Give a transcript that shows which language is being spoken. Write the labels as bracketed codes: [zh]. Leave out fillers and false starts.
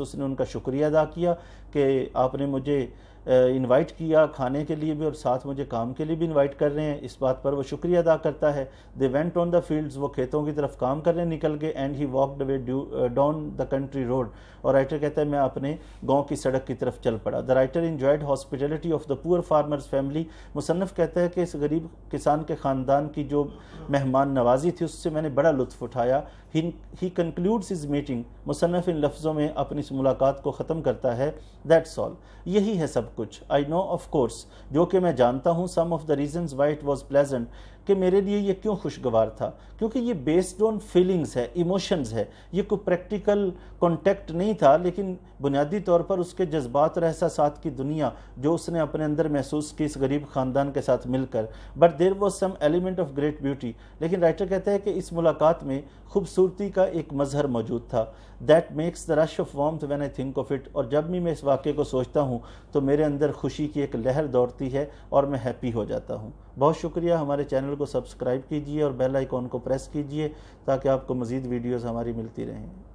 [ur] اس نے ان کا شکریہ ادا کیا کہ آپ نے مجھے انوائٹ کیا کھانے کے لیے بھی اور ساتھ مجھے کام کے لیے بھی انوائٹ کر رہے ہیں, اس بات پر وہ شکریہ ادا کرتا ہے. [en] They went on the fields. [ur] وہ کھیتوں کی طرف کام کرنے نکل گئے. [en] And he walked away down the country road. [ur] اور رائٹر کہتا ہے میں اپنے گاؤں کی سڑک کی طرف چل پڑا. [en] The writer enjoyed hospitality of the poor farmers family. [ur] مصنف کہتا ہے کہ اس غریب کسان کے خاندان کی جو مہمان نوازی تھی اس سے میں نے بڑا لطف اٹھایا. [en] He concludes his meeting. [ur] مصنف ان لفظوں میں اپنی اس ملاقات کو ختم کرتا ہے, [en] That's all. [ur] یہی ہے سب کچھ. [en] I know of course, [ur] جو کہ میں جانتا ہوں, [en] some of the reasons why it was pleasant, [ur] کہ میرے لیے یہ کیوں خوشگوار تھا, کیونکہ یہ بیسڈ آن فیلنگز ہے, ایموشنز ہے. یہ کوئی پریکٹیکل کانٹیکٹ نہیں تھا, لیکن بنیادی طور پر اس کے جذبات اور احساسات کی دنیا جو اس نے اپنے اندر محسوس کی اس غریب خاندان کے ساتھ مل کر. [en] But there was some element of great beauty. [ur] لیکن رائٹر کہتا ہے کہ اس ملاقات میں خوبصورتی کا ایک مظہر موجود تھا. [en] That makes the rush of warmth when I think of it. [ur] اور جب بھی میں اس واقعے کو سوچتا ہوں تو میرے اندر خوشی کی ایک لہر دوڑتی ہے اور میں ہیپی ہو جاتا ہوں. بہت شکریہ. ہمارے چینل کو سبسکرائب کیجئے اور بیل آئیکن کو پریس کیجئے تاکہ آپ کو مزید ویڈیوز ہماری ملتی رہیں.